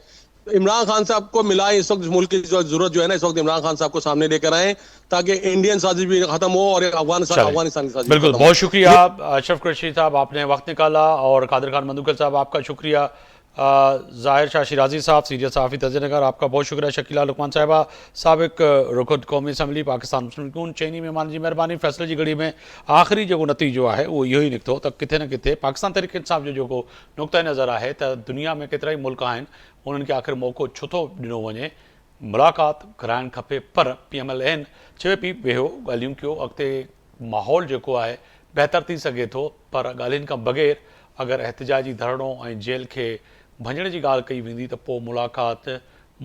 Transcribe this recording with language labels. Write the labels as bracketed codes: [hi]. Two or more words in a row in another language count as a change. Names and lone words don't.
[ur] عمران خان صاحب کو ملا اس وقت ملک کی ضرورت جو ہے نا، اس وقت عمران خان صاحب کو سامنے لے کر آئے تاکہ انڈین سازش بھی ختم ہو اور افغانستان کی سازش. بالکل، بہت شکریہ اشرف قریشی صاحب، آپ نے وقت نکالا، اور قادر خان مندوخیل صاحب آپ کا شکریہ ظاہر شاہ شیرازی صاحب، سینئر صحافی تجنگر، آپ کا بہت شکریہ. [sd] शकीला लुकमान साहिबा, [ur] سابق رکن قومی اسمبلی [sd] पाकिस्तान मुस्लिम लीग, चईनी महिमान जी महिरबानी। [ur] فیصلے کی گھڑی میں آخری [sd] जो नतीजो है वो इहो ही निकितो त किथे न किथे पाकिस्तान तहरीक इंसाफ़ जो जेको नुक़्ता नज़र है त दुनिया में केतिरा ई मुल्क आहिनि उन्हनि खे आख़िर मौक़ो छो थो ॾिनो वञे, मुलाक़ात कराइणु खपे। पर PMLN चवे पई वेहो ॻाल्हियूं कयो, अॻिते माहौल जेको आहे बहितर थी सघे थो, पर ॻाल्हियुनि खां बग़ैर अगरि एहतिजाजी धरणो ऐं जेल खे भञण जी ॻाल्हि कई वेंदी त पोइ मुलाक़ात मुमकिन नाहे।